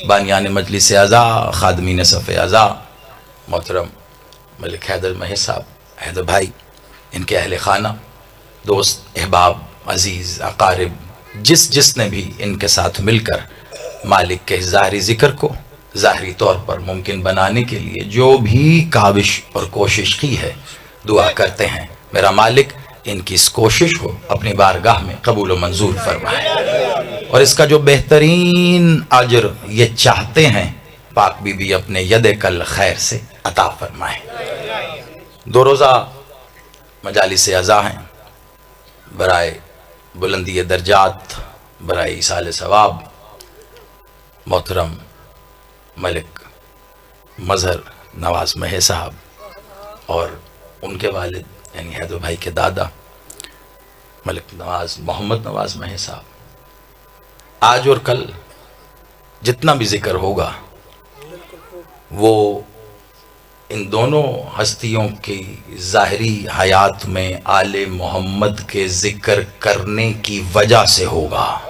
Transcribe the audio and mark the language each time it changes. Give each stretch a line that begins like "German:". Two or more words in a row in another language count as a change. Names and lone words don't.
Urdu: بانیان مجلس عزا، خادمین صف عزا، محترم ملک حیدر مہر صاحب، حیدر بھائی، ان کے اہل خانہ، دوست، احباب، عزیز، اقارب، جس نے بھی ان کے ساتھ مل کر مالک کے ظاہری ذکر کو ظاہری طور پر ممکن بنانے کے لیے جو بھی کاوش اور کوشش کی ہے، دعا کرتے ہیں میرا مالک ان کی اس کوشش کو اپنی بارگاہ میں قبول و منظور فرمائے. اور اس کا جو بہترین اجر یہ چاہتے ہیں، پاک بی بی اپنے ید کل خیر سے عطا فرمائے. 2 روزہ مجالس عزا ہیں, برائے بلندی درجات، برائے ایصال ثواب، محترم ملک مظہر نواز مہر صاحب اور ان کے والد یعنی حیدر بھائی کے دادا ملک نواز محمد نواز مہر صاحب، آج اور کل جتنا بھی ذکر ہوگا وہ ان دونوں ہستیوں کی ظاہری حیات میں آل محمد کے ذکر کرنے کی وجہ سے ہوگا.